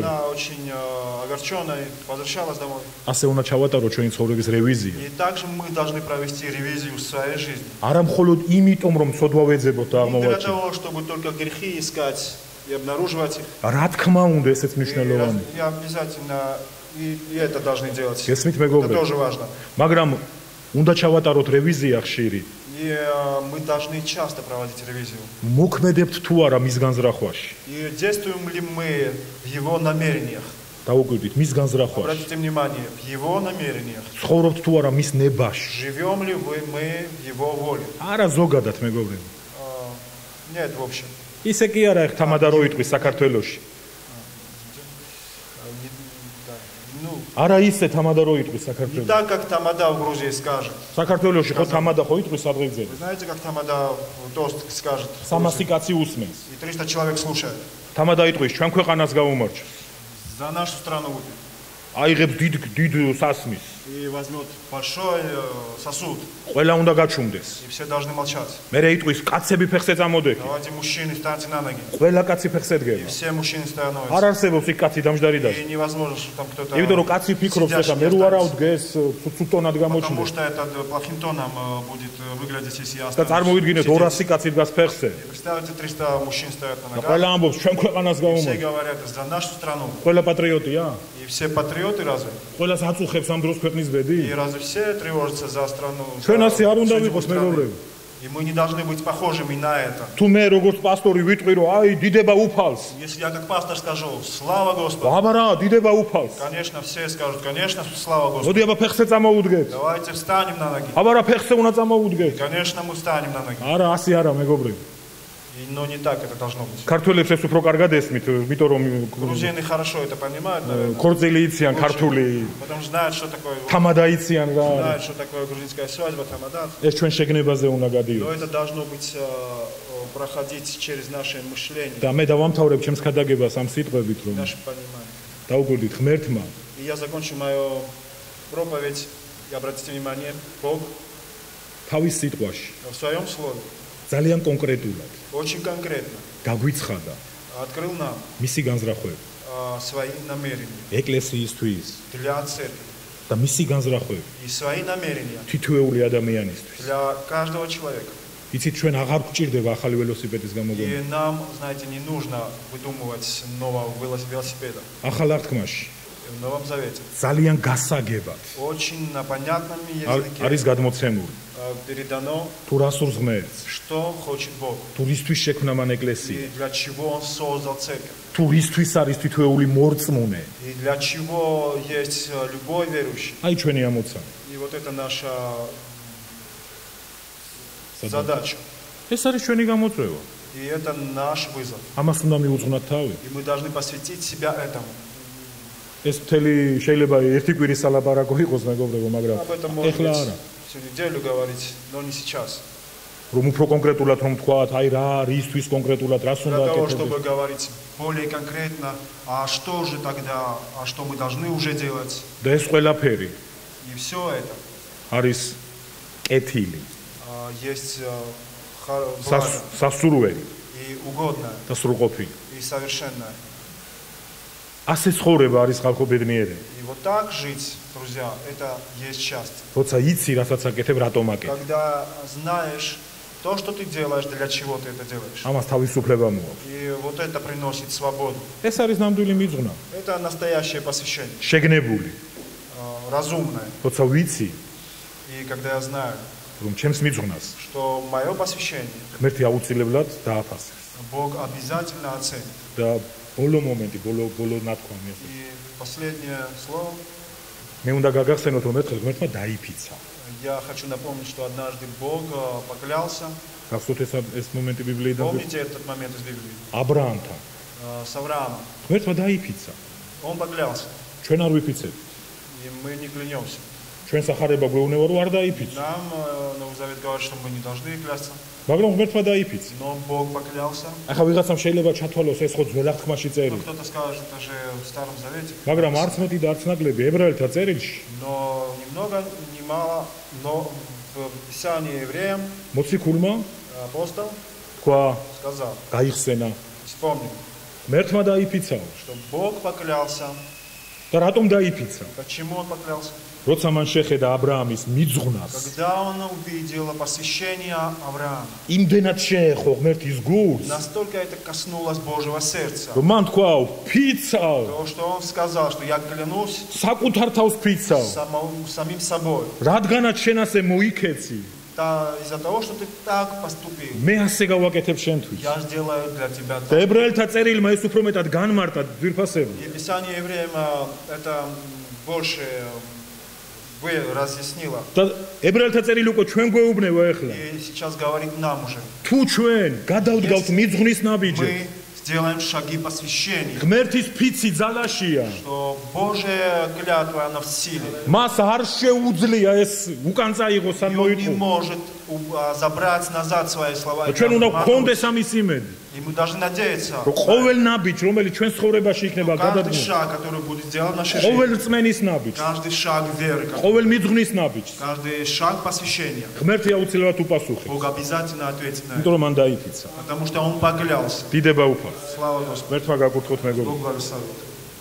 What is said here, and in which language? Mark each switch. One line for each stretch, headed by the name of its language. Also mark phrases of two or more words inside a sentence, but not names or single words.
Russian: Она очень огорченная, возвращалась домой.
Georgian: ასე უნდა ჩავატაროთ ჩვენი ცხოვრების რევიზია.
Russian: И также мы должны провести ревизию в своей жизни.
Georgian: არა მხოლოდ იმიტომ, რომ სოდვა ვეძებოთ და
Russian: Не для
Georgian: აღმოვაჩინოთ.
Russian: того, чтобы только грехи искать и обнаруживать их.
Georgian: რა თქმა უნდა, ესეც მნიშვნელოვანია.
Russian: И обязательно и это должны делать.
Georgian: გესმით
Russian: Это
Georgian: მეგობრებო?
Russian: тоже важно.
Georgian: მაგრამ უნდა ჩავატაროთ რევიზია ხშირი.
Russian: И мы должны часто проводить ревизию.
Georgian: მოქმედებთ თუ არა მის განზრახვაში.
Russian: И действуем ли мы в его намерениях?
Georgian: დაუკვირდით მის განზრახვაში.
Russian: Обратите внимание, в его намерениях.
Georgian: ცხოვრობთ თუ არა მის ნებაში.
Russian: Живем ли мы в его воле?
Georgian: არა ზოგადად მეგობრებო.
Russian: Нет, в общем.
Georgian: ისე კი არა ეხ თამადა რო იტყვის საქართველოში.
Russian: Ну,
Georgian: არა ისე თამადა რო იტყვის
Russian: не
Georgian: საქართველოში.
Russian: так, как Тамада в Грузии скажет.
Georgian: საქართველოში ხო თამადა ხო იტყვის სადღეგზე.
Russian: Вы знаете, как Тамада в тост скажет? в 300 Грузии?
Georgian: კაცი უსმენს.
Russian: И 300 человек слушают.
Georgian: თამადა იტყვის ჩვენ ქვეყანას გაუმარჯვ.
Russian: За нашу страну выпьет.
Georgian: აიღებს დიდ სასმის.
Russian: И возьмет большой сосуд.
Georgian: ყველა უნდა გაჩუმდეს.
Russian: И все должны молчать.
Georgian: მერე იტყვის კაცები ფეხზე წამოდექი.
Russian: Давайте мужчины станьте на ноги.
Georgian: ყველა კაცი ფეხზე
Russian: И
Georgian: დგება.
Russian: все мужчины становятся.
Georgian: არ არსებობს იქ კაცი დამჯდარი და.
Russian: И невозможно, что там кто-то...
Georgian: იმიტომ რომ кაცი ფიქრობს ეხა მე რო არა ვდგეს ცუდ-ცუდ
Russian: Потому
Georgian: გამოჩნდეს.
Russian: что это плохим тоном будет выглядеть, если я
Georgian: და
Russian: останусь.
Georgian: წარმოვიდგინეთ
Russian: сидеть.
Georgian: 200 кაცი დგას ფეხზე.
Russian: Представьте, 300 мужчин стоят на
Georgian: და
Russian: ногах.
Georgian: ყველა ამბობს ჩვენ ქვეყანას
Russian: Все
Georgian: გაუმარჯვ.
Russian: говорят за нашу страну.
Georgian: ყველა პატრიოტია?
Russian: И все патриоты разве?
Georgian: ყველას აწუხებს ამ დროს ქვეყნის ბედი?
Russian: И разве все тревожатся за страну?
Georgian: ჩვენ ასე არ უნდა
Russian: судьбу
Georgian: ვიყოს
Russian: страны?
Georgian: მეგობრებო.
Russian: И мы не должны быть похожими на это.
Georgian: თუ მე როგორც პასტორი ვიტყვი რომ აი დიდება უფალს.
Russian: Если я как пастор скажу, слава Господу,
Georgian: აბა რა დიდება უფალს.
Russian: конечно, все скажут, конечно, слава Господу.
Georgian: მოდი აბა ფეხზე წამოვუდგეთ.
Russian: Давайте встанем на ноги.
Georgian: აბა რა ფეხზე უნდა წამოვუდგეთ.
Russian: Конечно, мы встанем на ноги.
Georgian: არა ასე არა მეგობრებო.
Russian: Но не так это должно быть.
Georgian: ქართველებს ეს უფრო კარგად ესმით, იმიტომ რომ
Russian: Грузины хорошо это понимают, наверное.
Georgian: ქორწილი იციან ქართული,
Russian: Потому что знают, что такое,
Georgian: თამადა იციან რა.
Russian: знают, что такое грузинская свадьба, тамадат.
Georgian: ეს ჩვენ შეგნებაზე უნდა
Russian: Но
Georgian: გადიოს.
Russian: это должно быть проходить через наше мышление,
Georgian: და მე დავამთავრებ ჩემს ქადაგებას ამ სიტყვებით, რომ
Russian: наше понимание.
Georgian: დაუკვირდით ღმერთმა
Russian: И я закончу мою проповедь. И обратите внимание, Бог
Georgian: თავის სიტყვაში
Russian: в своем слове
Georgian: ძალიან კონკრეტულად
Russian: очень конкретно
Georgian: გაგვიცხადა
Russian: открыл нам
Georgian: მისი განზრახვები
Russian: свои намерения
Georgian: ეკლესიისთვის
Russian: для церкви
Georgian: და მისი განზრახვები
Russian: и свои намерения
Georgian: თითოეული ადამიანისთვის.
Russian: для каждого человека.
Georgian: იცით ჩვენ აღარ გვჭირდება ახალი ველოსიპედის გამოგონება.
Russian: И нам, знаете, не нужно выдумывать нового велосипеда.
Georgian: ახალ აღთქმაში
Russian: В Новом Завете.
Georgian: ძალიან გასაგებად
Russian: Очень на понятном языке
Georgian: არის გადმოცემული
Russian: передано,
Georgian: თუ რას სურს ღმერთს,
Russian: что хочет Бог
Georgian: თუ რისთვის შექმნა მან ეკლესია,
Russian: и для чего Он создал церковь.
Georgian: თუ რისთვის არის თითოეული მორწმუნე.
Russian: И для чего есть любой верующий.
Georgian: აი ჩვენი ამოცანა.
Russian: И вот это наша задача.
Georgian: ეს არის ჩვენი გამოწვევა.
Russian: И это наш вызов.
Georgian: ამას უნდა მიუძღვნათ თავი.
Russian: И мы должны посвятить себя этому.
Georgian: ეს მთელი შეიძლება ერთი კვირის სალაპარაკო იყოს მეგობრებო, მაგრამ
Russian: Об этом можно
Georgian: ეხლა არა.
Russian: всю неделю говорить, но не сейчас.
Georgian: რომ უფრო კონკრეტულად რომ თქვათ, აი რა, რისთვის კონკრეტულად რას უნდა
Russian: Для того,
Georgian: აკეთებდეს.
Russian: чтобы говорить более конкретно, а что же тогда, а что мы должны уже делать.
Georgian: და ეს ყველაფერი
Russian: И все это
Georgian: არის კეთილი,
Russian: есть благо
Georgian: სასურველი
Russian: и угодное,
Georgian: და სრულყოფილი.
Russian: и совершенное.
Georgian: ასე ცხოვრება არის ხალხო ბედნიერი.
Russian: И вот так жить, друзья, это есть счастье.
Georgian: როცა იცი, რასაც აკეთებ, რატომ აკეთებ.
Russian: Когда знаешь то, что ты делаешь, для чего ты это делаешь.
Georgian: ამას თავისუფლება მოაქვს.
Russian: И вот это приносит свободу.
Georgian: ეს არის ნამდვილი მიძღვნა,
Russian: Это настоящее посвящение,
Georgian: შეგნებული.
Russian: разумное.
Georgian: როცა ვიცი,
Russian: И когда я знаю,
Georgian: რომ ჩემს მიძღვნას
Russian: что мое посвящение
Georgian: ღმერთი აუცილებლად დააფასებს
Russian: Бог обязательно оценит.
Georgian: და ბოლო მომენტი, ბოლო ნათქვამი.
Russian: И последнее слово.
Georgian: მე უნდა გაგახსენოთ, რომ ერთხელ ღმერთმა დაიფიცა.
Russian: Я хочу напомнить, что однажды Бог поклялся.
Georgian: გახსოვთ ეს მომენტი ბიბლიიდან?
Russian: Помните этот момент из Библии?
Georgian: აბრაამთან.
Russian: С Авраамом.
Georgian: ღმერთმა დაიფიცა.
Russian: Он поклялся.
Georgian: ჩვენ არ ვიფიცებ.
Russian: И мы не клянемся.
Georgian: ჩვენ სახარება გვეუბნება, რომ არ დაიფიცა.
Russian: Нам Новый Завет говорит, что мы не должны клясться.
Georgian: მაგრამ ღმერთმა დაიფიცა.
Russian: Но Бог поклялся.
Georgian: ახლა ვიღაცამ შეიძლება ჩათვალოს ეს ხო ძველ აღთქმაში
Russian: Но
Georgian: წერილი.
Russian: кто-то скажет, это же в Старом Завете.
Georgian: მაგრამ არც მეტი და არც ნაკლები ებრაელთა წერილში
Russian: Но ни много, ни мало, но в Писании евреям
Georgian: მოციქულმა
Russian: апостол
Georgian: თქვა,
Russian: сказал,
Georgian: გაიხსენა,
Russian: вспомни,
Georgian: ღმერთმა დაიფიცაო.
Russian: что Бог поклялся.
Georgian: და რატომ დაიფიცა?
Russian: Почему он поклялся?
Georgian: როცა მან შეხედა აბრაამის მიძღვნას,
Russian: Когда он увидел посвящение Авраама,
Georgian: იმდენად შეეხო ღმერთის გულს,
Russian: настолько это коснулось Божьего сердца,
Georgian: რომ ман თქვა, ფიცაო,
Russian: то, что он сказал, что я клянусь
Georgian: საკუთარ თავს ფიცაო.
Russian: самим собой,
Georgian: რადგანაც შენ ასე მოიქეცი,
Russian: из-за того, что ты так поступил,
Georgian: მე ასე გავაკეთებ შენთვის.
Russian: я сделаю для тебя
Georgian: და
Russian: так.
Georgian: ებრაელთა წერილმა ეს უფრო მეტად განმარტა ძვირფასები.
Russian: И Писание евреям это больше разъяснило.
Georgian: და ებრაელთა წერილი უკვე ჩვენ გვეუბნება ახლა.
Russian: И сейчас говорит нам уже.
Georgian: თუ ჩვენ გადავდგავთ მიძღვნის ნაბიჯებს,
Russian: Мы сделаем шаги посвящения,
Georgian: ღმერთის ფიცი ძალაშია.
Russian: что Божья клятва, она в силе.
Georgian: მას არ შეუძლია ეს უკან წაიღოს ან
Russian: И он не
Georgian: მოიყო.
Russian: может забрать назад свои слова.
Georgian: ჩვენ უნდა გქონდეს ამის იმედი,
Russian: И мы должны надеяться,
Georgian: რომ ყოველ ნაბიჯ, რომელიც ჩვენ ცხოვრებაში იქნება
Russian: каждый
Georgian: გადადგმული,
Russian: шаг, который будет сделан в нашей жизни,
Georgian: ყოველ წმენის ნაბიჯ,
Russian: каждый шаг веры,
Georgian: ყოველ მიძღვნის ნაბიჯ,
Russian: каждый шаг посвящения,
Georgian: ღმერთი აუცილებლად უპასუხებს,
Russian: Бог обязательно ответит на это.
Georgian: იმიტომ რომ მან დაიფიცა.
Russian: Потому что Он поклялся.
Georgian: დიდება უფალს.
Russian: Слава Господу.
Georgian: ღმერთმა გაკურთხოთ მეგობრებო.
Russian: Бог благословит.